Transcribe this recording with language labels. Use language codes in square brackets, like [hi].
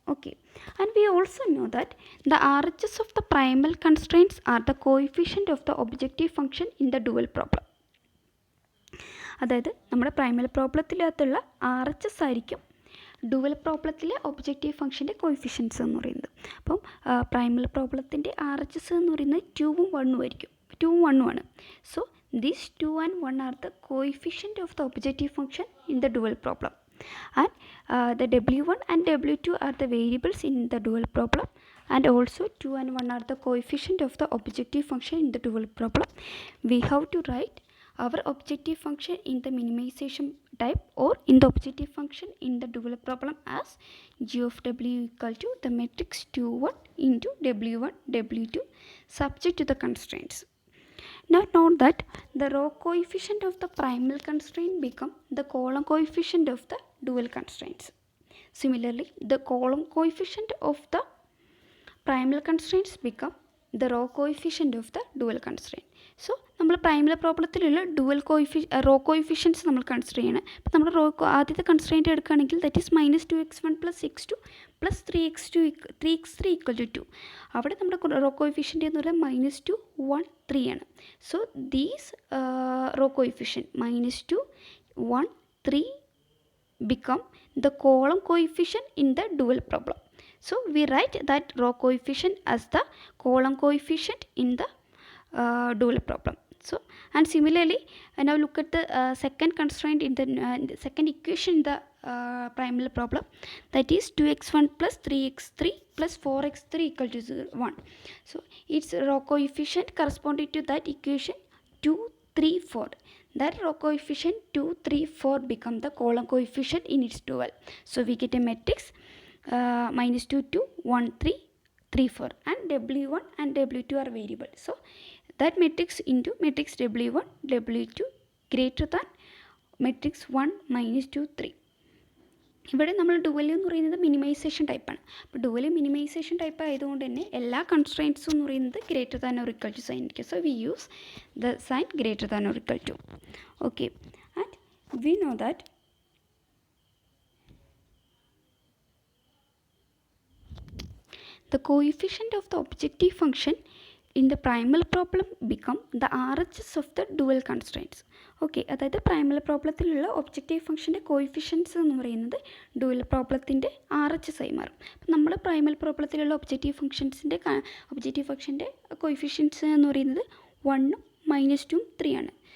[en] Okay, and we also know that the R H S of the primal constraints are the coefficient of the objective function in the dual problem. [ml] അതായത് നമ്മുടെ Primal പ്രോബ്ലത്തിനകത്തുള്ള R H S ആയിരിക്കും dual പ്രോബ്ലത്തിലെ objective ഫംഗ്ഷൻ്റെ coefficients എന്ന് പറയുന്നത്. അപ്പം Primal പ്രോബ്ലത്തിൻ്റെ R H S എന്ന് പറയുന്നത് 2ഉം 1ഉം ആയിരിക്കും. 2ഉം 1ഉം ആണ്. [en] So these 2 and 1 are the coefficient of the objective function in the dual problem, and the w1 and w2 are the variables in the dual problem, and also 2 and 1 are the coefficient of the objective function in the dual problem. We have to write our objective function in the minimization type or in the objective function in the dual problem as g of w equal to the matrix 2 1 into w1 w2 subject to the constraints. Now note that the row coefficient of the primal constraint become the column coefficient of the dual constraints. Similarly, the column coefficient of the primal constraints become the row coefficient of the dual constraint. [ml] So നമ്മൾ Primal പ്രോബ്ലത്തിലുള്ള dual raw coefficients നമ്മൾ consider ചെയ്യണം. അപ്പോൾ നമ്മൾ ആദ്യത്തെ constraint എടുക്കുകയാണെങ്കിൽ that is minus 2x1 plus x2 plus 3x3 equal to 2. അവിടെ നമ്മുടെ raw coefficient എന്ന് പറയുന്നത് മൈനസ് 2 1 3 ആണ്. [en] So these row coefficient minus 2 1 3 become the column coefficient in the dual problem. So we write that row coefficient as the column coefficient in the dual problem. So and similarly now look at the second constraint in the second equation in the primal problem, that is 2x1 plus 3x3 plus 4x3 equal to 1. So its row coefficient corresponding to that equation 2 3 4, that row coefficient 2 3 4 become the column coefficient in its dual. So we get a matrix minus 2 2 1 3 3 4, and w1 and w2 are variable. So that matrix into matrix w1 w2 greater than matrix 1 minus 2 3. [ml] ഇവിടെ നമ്മൾ dual എന്ന് പറയുന്നത് minimisation ടൈപ്പാണ്. അപ്പോൾ dual minimisation type ആയതുകൊണ്ട് തന്നെ എല്ലാ കൺസ്ട്രെയിൻറ്റ്സും എന്ന് പറയുന്നത് greater than or equal to sign ആയിരിക്കും. [en] So we use the sign greater than or equal to. Okay, and we know that the coefficient of the objective function in the primal problem become the RHS of the dual constraints. [ml] Okay, അതായത് Primal പ്രോബ്ലത്തിലുള്ള objective ഫംഗ്ഷൻ്റെ coefficients എന്ന് പറയുന്നത് dual പ്രോബ്ലത്തിൻ്റെ RHS ആയി മാറും. അപ്പം നമ്മൾ Primal പ്രോബ്ലത്തിലുള്ള objective ഫംഗ്ഷൻ്റെ coefficients എന്ന് പറയുന്നത് 1 -2 3 ആണ്.